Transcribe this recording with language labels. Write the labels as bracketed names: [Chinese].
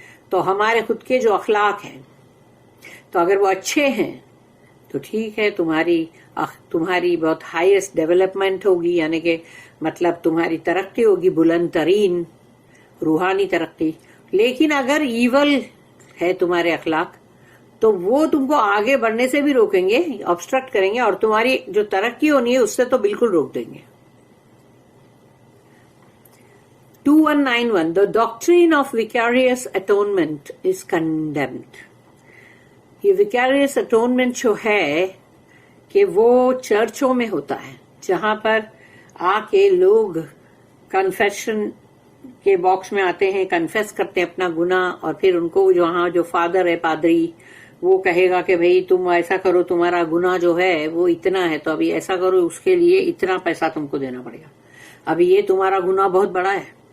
[Urdu] تو ہمارے خود کے جو اخلاق ہیں تو اگر وہ اچھے ہیں تو ٹھیک ہے، تمہاری بہت ہائیسٹ ڈیولپمنٹ ہوگی، یعنی کہ مطلب تمہاری ترقی ہوگی، بلند ترین روحانی ترقی. لیکن اگر ایول ہے تمہارے اخلاق تو وہ تم کو آگے بڑھنے سے بھی روکیں گے، obstruct کریں گے، اور تمہاری جو ترقی ہونی ہے اس سے تو بالکل روک دیں گے. 2191. [English] The doctrine of vicarious atonement is condemned. [Urdu] یہ vicarious atonement جو ہے کہ وہ چرچوں میں ہوتا ہے، جہاں پر آ کے لوگ کنفیشن کے باکس میں آتے ہیں، کنفیس کرتے ہیں اپنا گناہ، اور پھر ان کو وہاں جو فادر ہے، پادری، وہ کہے گا کہ بھئی تم ایسا کرو، تمہارا گناہ جو ہے وہ اتنا ہے، تو ابھی ایسا کرو، اس کے لیے اتنا پیسہ تم کو دینا پڑے گا، ابھی یہ تمہارا گناہ بہت بڑا ہے،